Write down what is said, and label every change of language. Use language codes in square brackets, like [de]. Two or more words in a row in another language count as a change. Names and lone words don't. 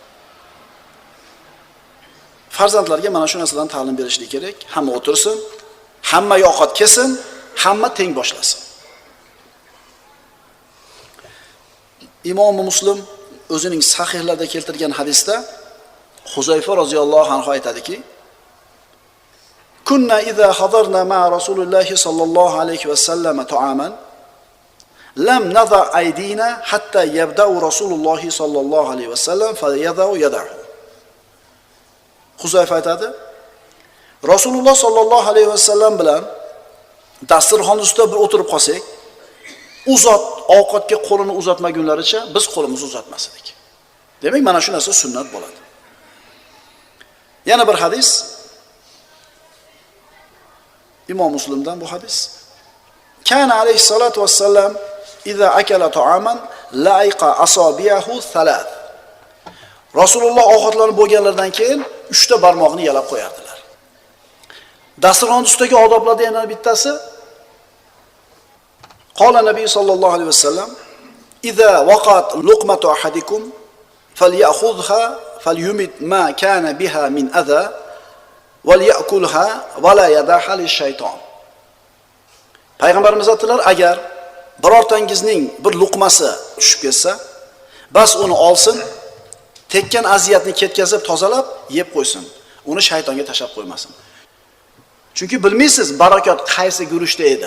[uz] Farzandlarga mana shu narsadan ta'lim berishlik kerak. Hamma o'tirsin, hamma ovqat kesin, hamma teng boshlasin. Imom Muslim o'zining sahihlarida keltirgan hadisda Huzayfa [ar] رضي الله عنه [uz] aytadiki: [ar] "كنا إذا حضرنا مع رسول الله صلى الله عليه وسلم طعاما لم نضع أيدينا حتى يبدأ رسول الله صلى الله عليه وسلم فيضع يده." [uz] Huzayfa aytadi: Rasululloh [ar] صلى الله عليه وسلم [uz] bilan dasturxon ustida bir o'tirib qolsak, ovqatga qo'lini uzatmagunlaricha biz qo'limizni uzatmas edik. Demak, mana shu narsa sunnat bo'ladi. Yana bir hadis Imom Muslimdan bu hadis. [ar] كان عليه الصلاة والسلام إذا أكل طعاما لعق أصابعه ثلاثا. [uz] Rasululloh ovqatlanib bo'lganlardan keyin 3 ta barmoqni yalab qo'yardilar. Dasturxon ustidagi odoblardan yana bittasi [ar] قال النبي صلى الله عليه وسلم: "إذا وقعت لقمة أحدكم فليأخذها فليمط ما كان بها من أذى وليأكلها ولا يدعها للشيطان." [uz] Payg'ambarimiz aytdilar, agar birortangizning bir luqmasi tushib ketsa, bas uni olsin, tekkan aziyatni ketkazib tozalab yeb qo'ysin. Uni shaytonga tashab qo'ymasin. Chunki bilmaysiz barakot qaysi guruchda edi.